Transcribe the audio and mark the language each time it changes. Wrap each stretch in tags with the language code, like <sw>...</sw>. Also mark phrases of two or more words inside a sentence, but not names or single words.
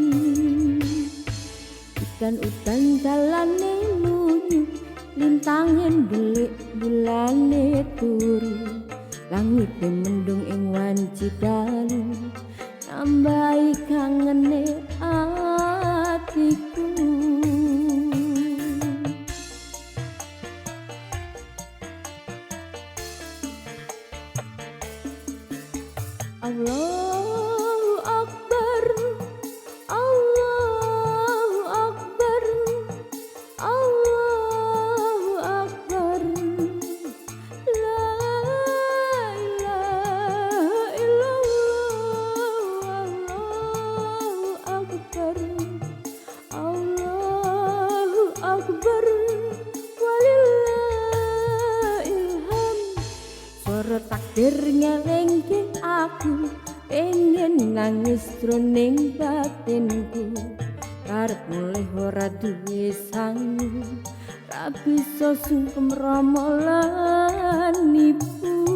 <jv>Udan-udan dalane lunyu lintangin delik bulane turu, langit mendung ing wanci dalu nambahi kangene atiku.</jv> <ar>الله أكبر، الله أكبر، الله أكبر، لا إله إلا الله، الله أكبر، الله أكبر، ولله الحمد.</ar> <jv>Suara takbir ngelingke aku, pengen nangis jroning batinku. Karep mulih ora duwe sangu, ra bisa sungkem rama lan ibu.</jv>